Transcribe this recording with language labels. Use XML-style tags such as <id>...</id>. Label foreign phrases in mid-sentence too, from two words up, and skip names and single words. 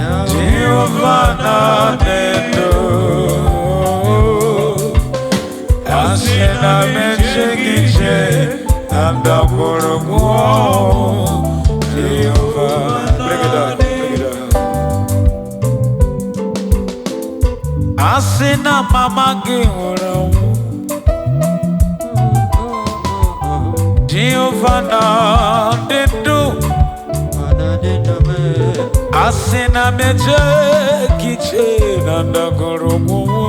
<ig>Jehova na-adị ndụ. Asị na m eche gị iche na ndagwurugwu. Jehova,</ig> <en>break it down, break it down.</en> <ig>Asị na mama gị nwụrụ anwụ. Jehova na-adị ndụ. Asị na m eche gị iche na ndagwurugwu.</ig>